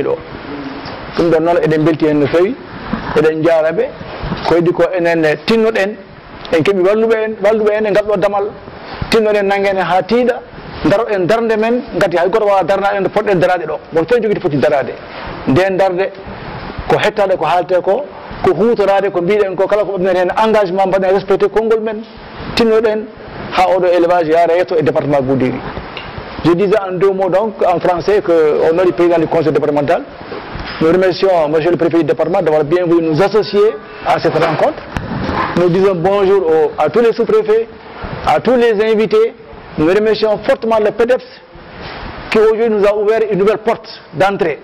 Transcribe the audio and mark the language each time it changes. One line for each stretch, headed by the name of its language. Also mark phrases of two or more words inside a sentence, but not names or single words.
Fula: ɗo ɗum ɗon noon eɗen belti hen no fewi eɗen jaraɓe ko heddi ko enen tinnoɗen en keeɓi walluɓe en e ngal ɗo damal tinnoɗen nanggen ha tiiɗa daroɗen darde men gati hay goto wawa darnade en to poɗɗen darade ɗo won fewi jogui foti darade nden darde ko hettade ko haalte ko hutorade ko mbiɗen ko kala ko ɓamnen hen engagement mbaɗen respecté konngol men tinnoɗen ha oɗo élevage yaara yetto e département Goudiri.
French: Je disais en 2 mots donc en français qu'au nom du président du conseil départemental, nous remercions monsieur le préfet du département d'avoir bien voulu nous associer à cette rencontre. Nous disons bonjour à tous les sous-préfets, à tous les invités. Nous remercions fortement le PEDEPS qui aujourd'hui nous a ouvert une nouvelle porte d'entrée.